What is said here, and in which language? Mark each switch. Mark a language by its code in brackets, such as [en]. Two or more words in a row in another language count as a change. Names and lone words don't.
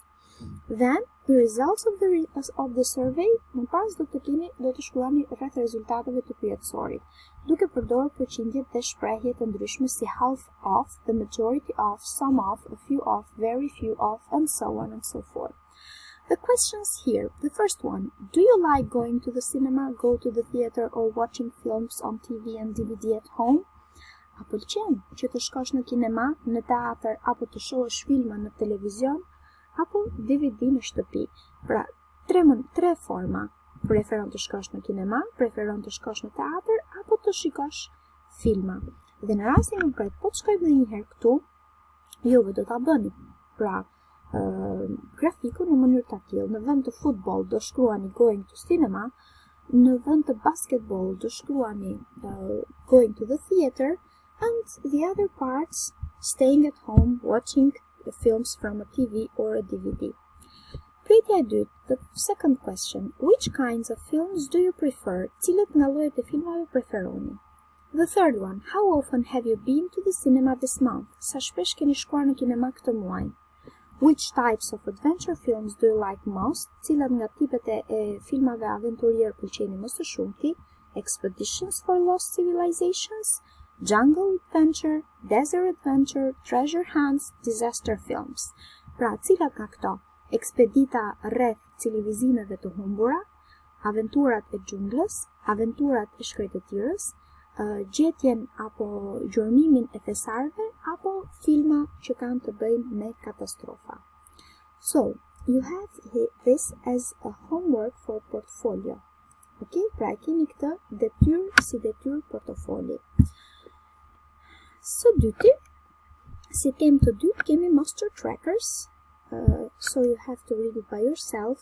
[en] Then, the results of the survey, [sq] më pas do të shkruani rreth rezultateve të pyetësorit, duke përdorur përqindjet dhe shprehjet e ndryshme si [en] half of, the majority of, some of, a few of, very few of, and so on and so forth. The questions here. The first one, do you like going to the cinema, go to the theater, or watching films on TV and DVD at home? [sq] A pëlqen që të shkosh në kinema, në teatr, apo të shohësh filma në televizion, apo DVD në shtëpi? Pra, tre forma. Preferon të shkosh në kinema, preferon të shkosh në teatr, apo të shikosh filma. Dhe në rastin konkret, po të shkojmë dhe një herë këtu, juve do ta bëni. Pra, grafiku në mënyrë të tillë. Në vend të futbol do shkruani [en] going to cinema, [sq] në vend të basketball do shkruani [en] going to the theater, and the other parts staying at home watching films from a TV or a DVD. [sq] Pyetja e dytë, [en] the second question, which kinds of films do you prefer? [sq] Cilat nga llojet e filmave preferoni? [en] The third one, how often have you been to the cinema this month? [sq] Sa shpesh keni shkuar në kinema këtë muaj? [en] Which types of adventure films do you like most? [sq] Cilat nga tipet e filmave aventurier pëlqeni më së shumti? [en] Expeditions for Lost Civilizations, Jungle Adventure, Desert Adventure, Treasure Hunts, Disaster Films. [sq] Pra, cilat nga këto? Ekspedita rreth civilizimeve të humbura, aventurat e xhunglës, aventurat e shkretëtirës, gjetjen apo gjurmimin e thesarëve, apo filma që kanë të bëjnë me katastrofa. [en] So, you have this as a homework for portfolio. Okay? [sq] Pra, keni këtë detyrë si detyrë portofoli. Së dyti, Si temë të dytë kemi [en] master trackers, so you have to read it by yourself.